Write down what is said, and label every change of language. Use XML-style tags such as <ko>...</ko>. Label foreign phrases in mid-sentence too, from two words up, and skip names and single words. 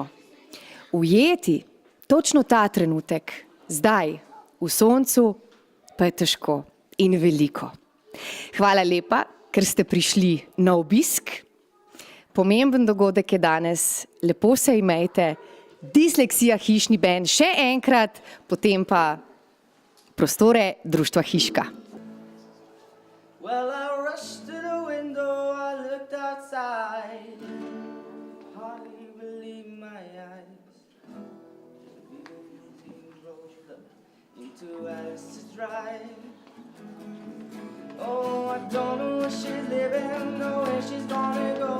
<sl>Ujeti točno ta trenutek, zdaj, v soncu, pa je težko in veliko. Hvala lepa, ker ste prišli na obisk. Pomemben dogodek je danes, lepo se imejte. Disleksija hišni bend še enkrat, potem pa prostore društva Hiška.</sl> <en>Well, I rushed to the window, I looked outside, hardly believe my eyes. Into Alice's drive. Oh, I don't know where she's living, know where she's gonna go.</en>